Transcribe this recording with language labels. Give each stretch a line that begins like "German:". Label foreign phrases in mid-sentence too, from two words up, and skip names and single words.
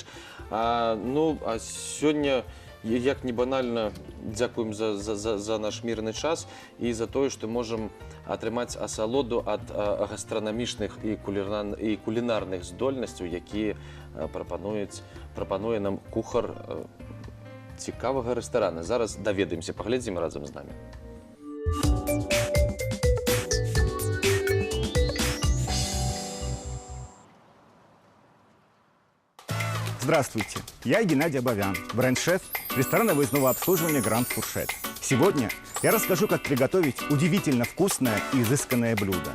Belarusian: Ну, а сёння, як не банальна, дзякуем за наш мірны час і за тое, што можам атрымаць асалоду ад гастранамічных і кулінарных здольнасцяў, якія прапануе нам кухар цікавага рэстарана. Зараз даведаемся, паглядзім разам з намі.
Russian: Здравствуйте, я Геннадий Абовян, бренд-шеф ресторана выездного обслуживания «Гранд Фуршет». Сегодня я расскажу, как приготовить удивительно вкусное и изысканное блюдо.